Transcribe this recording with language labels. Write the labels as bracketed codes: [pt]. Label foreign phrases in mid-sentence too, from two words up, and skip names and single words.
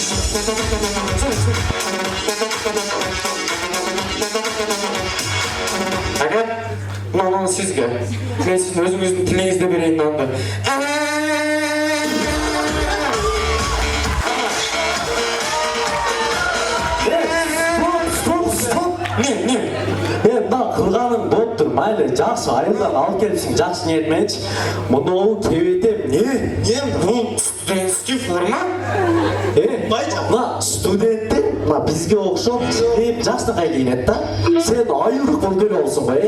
[kk] Әка, мынау сізге. Мен сіздің өзіңіздің тіліңізді берейін нанды. Не? [ky] Мына кылганың болуптур. Майлы, жакшы айылдан алып келипсиң, жакшы ниетменчи. Муну кебетем. Не? Бул студентский форма? Мына студенттер, мына бизге окшоп, кийип жакшынакай кийинет да. Сен айылдык болуп келе болсуң го,